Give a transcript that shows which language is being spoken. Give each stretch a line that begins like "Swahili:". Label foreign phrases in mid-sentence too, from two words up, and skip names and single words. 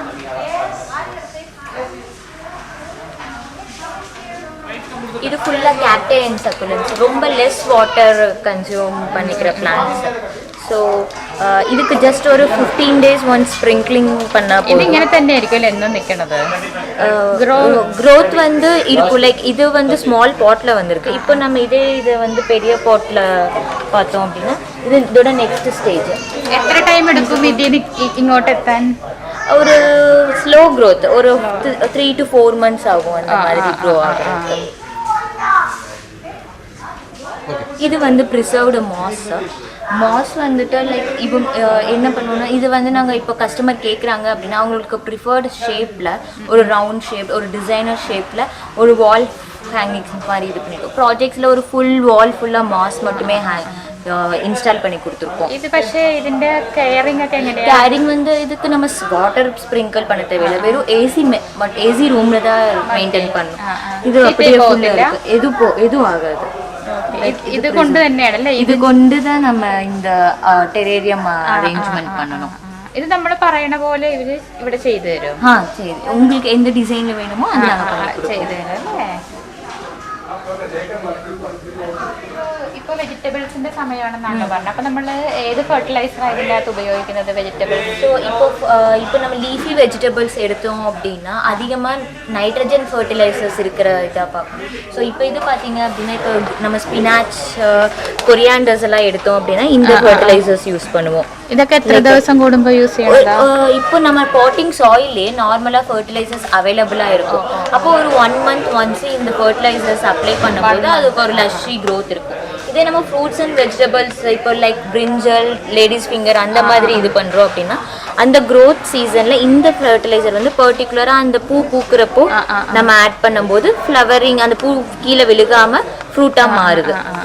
Tamil: இது ஃபுல்லாக
English: cacti and succulents,
Tamil: ரொம்ப
English: less water consume
Tamil: பண்ணிக்கிற பிளான்ட்ஸ். ஸோ இதுக்கு ஜஸ்ட் ஒரு
English: 15 days once sprinkling
Tamil: பண்ணால்
Malayalam: இது இങ്ങനെ തന്നെ ആയിരിക്കും എന്നും നിൽക്കണത്.
Tamil: க்ரோத் வந்து இருக்கும். லைக் இது வந்து
English: small bottle
Tamil: வந்திருக்கு. இப்போ நம்ம இதை வந்து பெரிய பாட்டில் பார்த்தோம் அப்படின்னா இதோட
English: next stage.
Malayalam: എത്ര ടൈം എടുക്കും ഇതിന് ഇങ്ങോട്ട് എത്താൻ?
Tamil: ஒரு
English: slow growth,
Tamil: ஒரு
English: 3 to 4 months
Tamil: ஆகும் அந்த மாதிரி க்ரோ ஆகுறது. இது வந்து
English: preserved moss
Tamil: வந்துட்டு லைக் இப்போ என்ன பண்ணுவோம்னா, இது வந்து நாங்கள் இப்போ கஸ்டமர் கேட்குறாங்க அப்படின்னா அவங்களுக்கு ப்ரிஃபர்டு ஷேப்பில் ஒரு
English: round shape,
Tamil: ஒரு டிசைனர் ஷேப்பில் ஒரு
English: wall hangings
Tamil: மாதிரி இது பண்ணியிருக்கோம். ப்ராஜெக்ட்ஸில் ஒரு
English: full wall
Tamil: ஃபுல்லாக மாஸ் மட்டுமே இன்ஸ்டால் பண்ணி கொடுத்துருக்கோம்.
Malayalam: இது പക്ഷേ ഇതിൻ്റെ കെയറിംഗ് ഒക്കെ എങ്ങനെയാണ്?
Tamil: கேரிங் வந்து இதுக்கு நம்ம
English: water sprinkle
Tamil: பண்ண தேவையில்லை, வெறும் ஏசி ரூமில் தான் மெயின்டைன் பண்ணணும். இது அப்படியே எதுவும் ஆகாது.
Malayalam: ഇത് കൊണ്ട് തന്നെയാണല്ലേ? ഇത് കൊണ്ട്
Tamil: தான் நம்ம இந்த
English: terrarium arrangement
Tamil: பண்ணணும்.
Malayalam: ഇത് നമ്മൾ പറയണ പോലെ ഇവര് ഇവിടെ ചെയ്തു തരും.
Tamil: சரி, உங்களுக்கு எந்த டிசைன்ல வேணுமோ அது நாங்கள்
Malayalam: ചെയ്തു തരും അല്ലേ? ഇപ്പോൾ വെജിറ്റബിൾസിന്റെ സമയമാണെന്നാണല്ലോ പറഞ്ഞത്. അപ്പൊ നമ്മൾ ഏത് ഫെർട്ടിലൈസർ ഇതിൻ്റെ അകത്ത് ഉപയോഗിക്കുന്നത് വെജിറ്റബിൾസ്?
Tamil: ஸோ இப்போ நம்ம
English: leafy vegetables
Tamil: எடுத்தோம் அப்படின்னா அதிகமாக
English: nitrogen fertilizers
Tamil: இருக்கிற இதாக பார்க்கணும். ஸோ இப்போ இது பார்த்தீங்க அப்படின்னா இப்போ நம்ம
English: spinach corianders
Tamil: எல்லாம் எடுத்தோம் அப்படின்னா இந்த
English: fertilizers use
Tamil: பண்ணுவோம்.
Malayalam: ഇതൊക്കെ എത്ര ദിവസം കൂടുമ്പോൾ യൂസ് ചെയ്യണതാ?
Tamil: இப்போ நம்ம பாட்டிங் சாயிலே நார்மலாக ஃபர்டிலைசர்ஸ் அவைலபிளாக இருக்கும். அப்போ ஒரு
English: 1 month once
Tamil: இந்த
English: fertilizers apply
Tamil: பண்ணும்போது அதுக்கு ஒரு
English: lushy growth
Tamil: இருக்கும். இதே நம்ம
English: fruits and vegetables
Tamil: இப்போ
English: like brinjal, ladies finger
Tamil: அந்த மாதிரி இது பண்ணுறோம் அப்படின்னா அந்த க்ரோத் சீசனில் இந்த ஃபர்டிலைசர் வந்து பர்டிகுலராக அந்த பூ பூக்கிறப்போ நம்ம ஆட் பண்ணும்போது ஃப்ளவரிங் அந்த பூ கீழே விழுகாமல் ஃப்ரூட்டாக மாறுது.